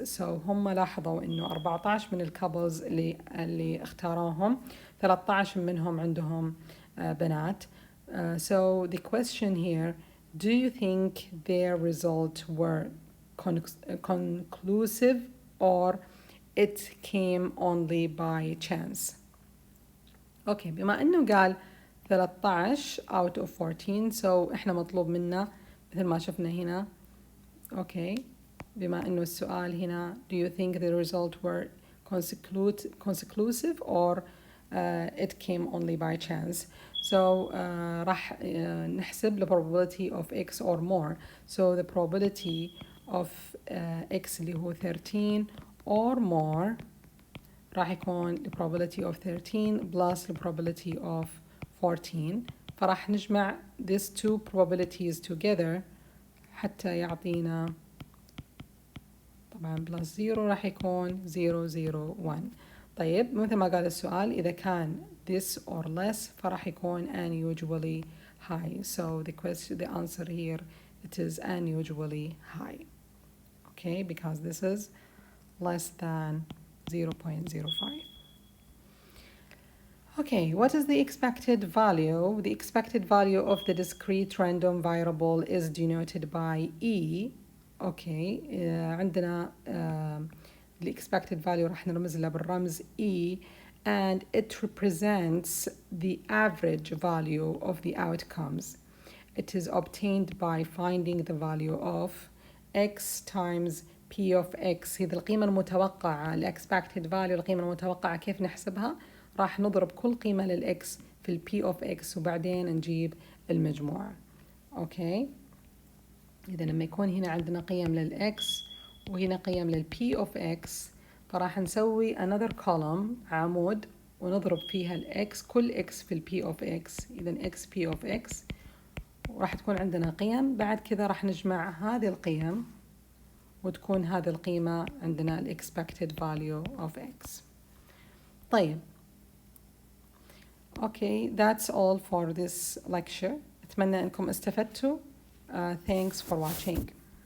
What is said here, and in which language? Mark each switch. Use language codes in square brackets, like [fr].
[ar] So هم لاحظوا إنه 14 من الكابلز اللي اختاروهم 13 منهم عندهم بنات. [en] So the question here, do you think their results were conclusive or it came only by chance? [ar] Okay, بما إنه قال [en] 13 out of 14 [ar] so إحنا مطلوب منا مثل ما شفنا هنا. [en] Okay, [ar] بما إنه السؤال هنا [en] do you think the results were conclusive or it came only by chance. So [ar] راح نحسب [en] the probability of X or more. So the probability of X [ar] اللي هو 13 [en] or more [ar] راح يكون [en] the probability of 13 plus the probability of 14. [ar] فراح نجمع [en] these two probabilities together [ar] حتى يعطينا طبعا plus 0 راح يكون 001. طيب مثل ما قال السؤال إذا كان [en] this or less [ar] فراح يكون [en] unusually high. So the answer here it is unusually high. Okay, because this is less than 0.05. Okay, what is the expected value? The expected value of the discrete random variable is denoted by E. Okay, عندنا the expected value [ar] راح نرمز له بالرمز [en] E and it represents the average value of the outcomes. It is obtained by finding the value of X times P of X. [ar] هذه القيمة المتوقعة ال expected value القيمة المتوقعة كيف نحسبها؟ راح نضرب كل قيمة للإكس في ال P of X وبعدين نجيب المجموعة. أوكي، إذا لما يكون هنا عندنا قيم للإكس وهنا قيم لل P of X فراح نسوي [en] another column [ar] عمود ونضرب فيها الإكس كل إكس في ال P of X. إذا X P of X وراح تكون عندنا قيم. بعد كذا راح نجمع هذه القيم وتكون هذه القيمة عندنا ال expected value of X. [en] طيب Okay, that's all for this lecture. [ar] أتمنى أنكم استفدتوا. [en] Thanks for watching.